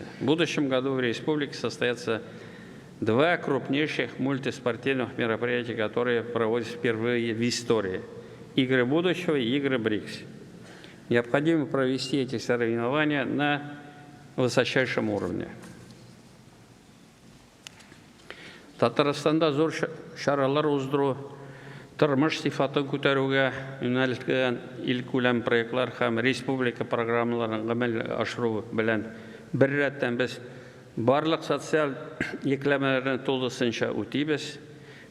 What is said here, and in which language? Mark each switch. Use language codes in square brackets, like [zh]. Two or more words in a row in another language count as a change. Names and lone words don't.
[ru] В будущем году в республике состоятся 2 крупнейших мультиспортивных мероприятия, которые проводятся впервые в истории. Игры будущего и игры БРИКС. Необходимо провести эти соревнования на высочайшем уровне. [tt] Татарстанда зор шаралар уздыру, тормыш сыйфатын күтәрүгә юнәлтелгән илкүләм проектлар һәм республика программаларын гамәлгә ашыру белән бер рәттән без барлык социаль йөкләмәләрне тулысынча үтибез.